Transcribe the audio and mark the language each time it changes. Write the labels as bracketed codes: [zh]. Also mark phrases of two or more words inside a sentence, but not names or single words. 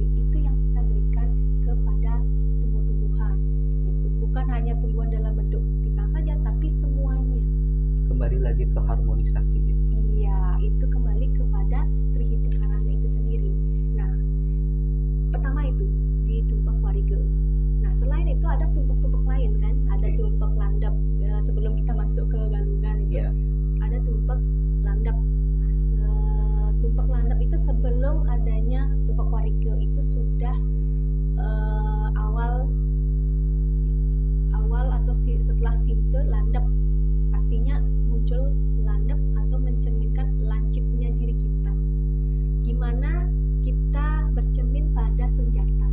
[id] Itu yang kita berikan kepada tumbuh-tumbuhan gitu. Bukan hanya tumbuhan dalam bentuk pisang saja, tapi semuanya. Kembali lagi ke harmonisasi ya. Iya, itu kembali kepada Trihita Karana itu sendiri. Nah, pertama itu di tumpak wariga. Nah, selain itu ada tumpak-tumpak lain kan, ada tumpak landap. Sebelum kita masuk ke galungan itu ada tumpak landap. Nah, tumpak landap itu sebelum adanya tumpak wariga itu sudah awal atau setelah sinte landap, pastinya muncul landap atau mencerminkan lancipnya diri kita. Gimana kita bercermin pada senjata.